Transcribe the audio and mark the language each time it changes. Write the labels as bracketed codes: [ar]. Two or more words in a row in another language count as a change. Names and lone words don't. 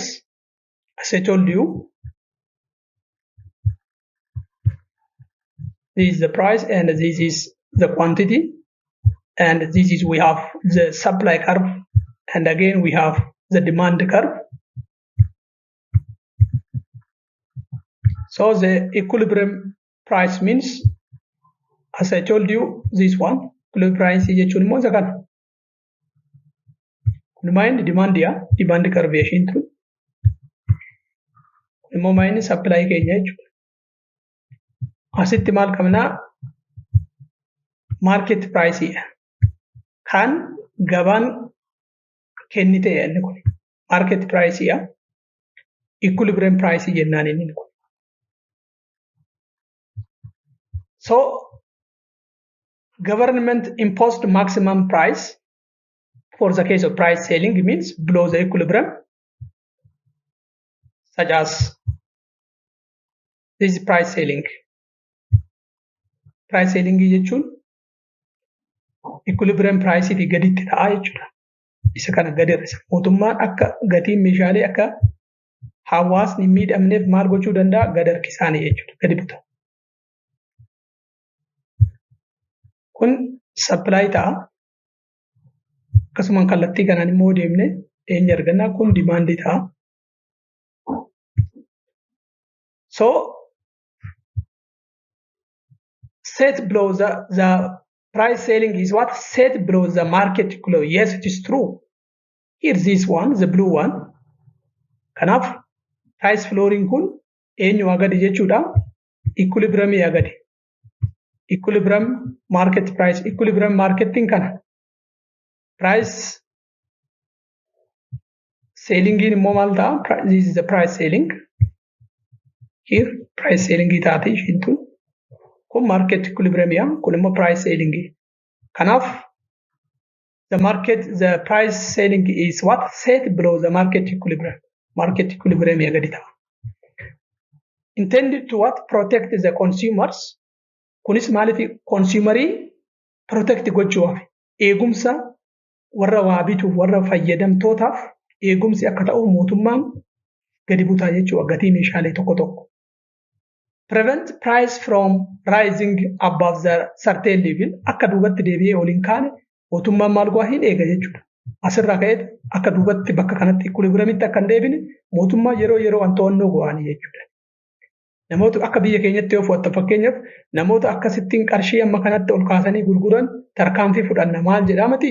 [en] As I told you, this is the price and this is the quantity, and this is we have the supply curve, and again we have the demand curve. So the equilibrium price means, as I told you, this one equilibrium price is [om] jechuun immoo isa kana. Kun maayini demand ya [en] demand curve [om] ishiin tun. Kun immoo maayini supply keenya jechuudha. Asitti maal qabnaa [en] market price [om] kan gabaan kennite inni kun [en] market price equilibrium price [om] jennaan inni kun. [en] So government imposed maximum price for the case of price ceiling means below the equilibrium, such as this is price ceiling. Price ceiling [om] jechuun [en] equilibrium price [om] gaditti ta'a jechuudha. Isa kana gadi hir'isa. Mootummaan akka gatiin meeshaalee akka hawaasni miidhamneef maal gochuu danda'a? Gadi harkisaanii jechuudha. Gadi buta. Kun supply ta'a. Akkasumaan kallattii kanaan immoo deemne eenyu argannaa? Kun demand ta'a. [en] So set below the price ceiling is what? Set below the market below. Yes, it is true. Here's this one, the blue one. [om] Kanaaf [en] price flooring [om] kun eenyu agadi jechuudha? Equilibrium agadi. [en] Equilibrium market price. Equilibrium marketing kana. Price ceiling [om] immoo maal ta'a? This is the price ceiling. [en] Here price ceiling [om] taati ishiin tun. Kun [en] market equilibrium [om] kun immoo [en] price ceiling. [om] Kanaaf [en] the price ceiling is what? Set below the market equilibrium. Market equilibrium [om] gadi ta'a. [en] Intended to what? Protect the consumers. [om] Kunis maaliif consumerii protect gochuuf eegumsa warra waa bituuf warra fayyadamtootaaf eegumsi akka ta'u mootummaan gadi butaa jechuudha gatii meeshaalee tokko tokko. [en] Prevent price from rising above the certain level. [om] Akka duubatti deebi'ee oliin kaane mootummaan maal go'a hin eega jechuudha. Asirraa ka'eet akka duubatti bakka kanatti equilibriumitti akka hin deebine mootummaa yeroo to'annoo go'anii jechuudha. Namoota akka biyya keenyatti yoo fudhatta fakkeenyaaf namoota akkasittiin qarshii amma kanatti ol kaasanii gurguran tarkaanfii fudhanna maal jedhamati.